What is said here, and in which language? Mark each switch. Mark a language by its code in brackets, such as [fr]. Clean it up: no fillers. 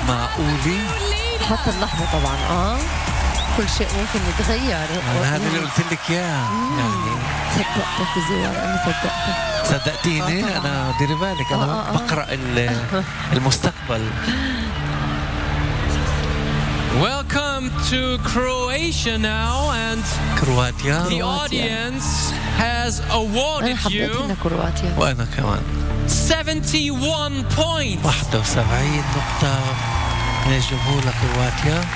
[ar] معقولي حتى اللحظه طبعا كل شيء ممكن يتغير. أنا هذا اللي قلت لك يا صدقتك زيارة. أنا صدقتك. صدقتيني أنا ديري بالك أنا بقرأ المستقبل. [en] Welcome to Croatia now, and Croatia. The audience has awarded you 71 points. [ar] 71 نقطة من الجمهور لكرواتيا.